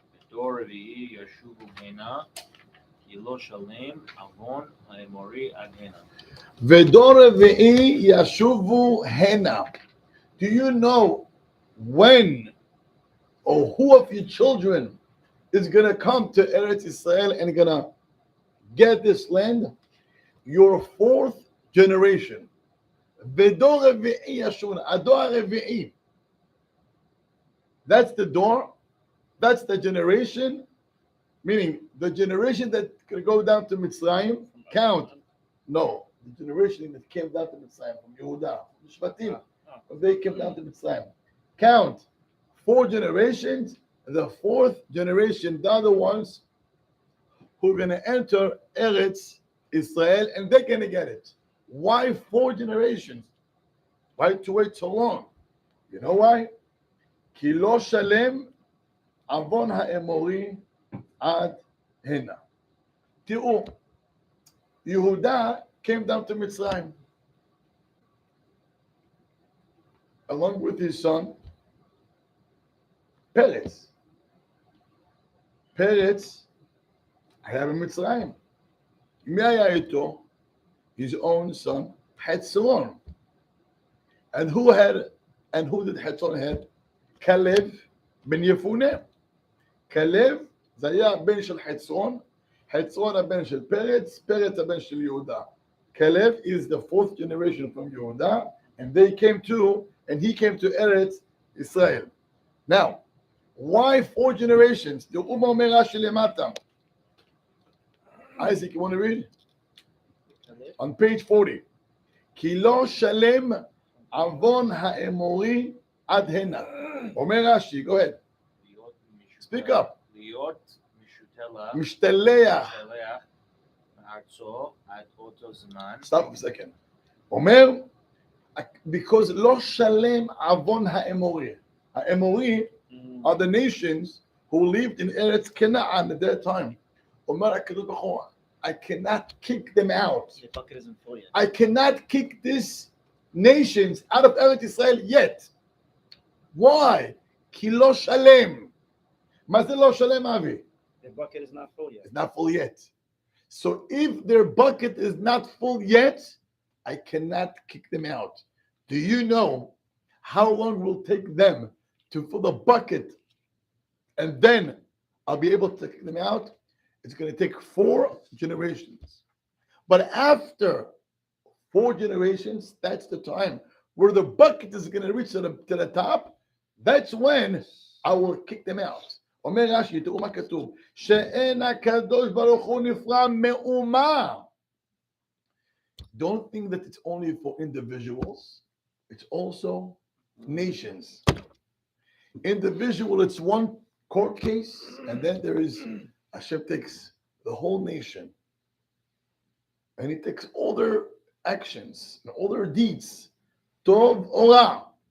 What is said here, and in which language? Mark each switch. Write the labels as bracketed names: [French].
[Hebrew] דור רביעי ישובו הנה, כי לא שלם עוון האמורי עד הנה. ודור רביעי ישובו הנה. [English] Do you know when or who of your children is going to come to Eretz Israel and going to get this land? Your fourth generation. [Hebrew] ודור רביעי ישובו, הדור הרביעי. [English] That's the door. That's the generation, meaning the generation that could go down to Mitzrayim, count. No, the generation that came down to Mitzrayim, from Yehuda, from the Shvatim, they came down to Mitzrayim. Count 4 generations, the fourth generation, they're the ones who are going to enter Eretz Israel, and they're going to get it. Why 4 generations? Why to wait so long? You know why? [Hebrew] כי לא שלם עוון האמורי עד הנה. תראו, [English] Yehuda came down to Mitzrayim along with his son Peretz. [Hebrew] Peretz היה במצרים. מי היה איתו? [English] His own son, Hetzron. And who did Hetzron have? Caleb ben Yefune. [Hebrew] Caleb זה היה הבן של חצרון, חצרון הבן של פרץ, פרץ הבן של יהודה. [English] Caleb is the 4th generation from Yehuda, and he came to Eretz Israel. Now, why 4 generations? The Umar Merashi Lemata. Isaac, you want to read? On page 40. [Hebrew] כי לא שלם עוון האמורי עד הנה. אומר רש"י, [English] go ahead. Speak up. [Hebrew] להיות משתלח משתלח. מארצו עד אותו זמן. [English] Stop a second. [Hebrew] אומר, because לא שלם עוון האמורי. [English] האמורי are the nations who lived in Eretz Canaan at that time. [Hebrew] אומר הקדוש ברוך הוא, [English] I cannot kick them out. The bucket isn't full yet. I cannot kick these nations out of Eretz Israel yet. [Hebrew] Why? כי לא שלם. מה זה לא שלם, אבי? [English] The bucket is not full yet. It's not full yet. So if their bucket is not full yet, I cannot kick them out. Do you know how long it will take them to fill the bucket and then I'll be able to kick them out? It's going to take 4 generations. But after 4 generations, that's the time where the bucket is going to reach to the top. That's when I will kick them out. [Hebrew] אומר רש"י, תראו מה כתוב, שאין הקדוש ברוך הוא נפרד מאומה. [English] Don't think that it's only for individuals. It's also nations. Individual, it's one court case, and then there is, Hashem takes the whole nation, and he takes all their actions, and all their deeds. Tov Ora.